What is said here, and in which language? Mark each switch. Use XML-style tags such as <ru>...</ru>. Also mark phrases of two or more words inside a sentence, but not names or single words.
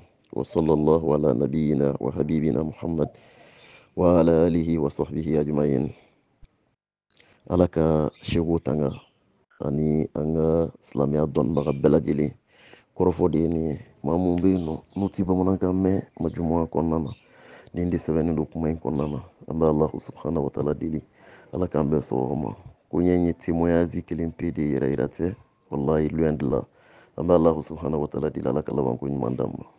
<ar>وصلى الله على نبينا وحبيبنا محمد وعلى آله وصحبه أجمعين.</ar> <bm>Ala ka Cheikh tanga ani an ka silamɛya dɔnnibaga bɛɛ lajɛlen kɔrɔfɔ de ye nin ye maa mun bɛ yen nɔ n'u ti bamanankan mɛn majumuwa kɔnɔna na nin de sɛbɛnnen don kuma in kɔnɔna na an bɛ</bm> <ar>الله سبحانه وتعالى</ar> <bm>deli Ala k'an bɛɛ sababa ma ko ɲɛ ye témoignage kelen pe de yɛrɛ yira tɛ wallahi</bm> <fr>loin de là</fr> <bm>an bɛ</bm> <ar>الله سبحانه وتعالى</ar> <bm>deli Ala ka labanko ɲuman d'an ma.</bm>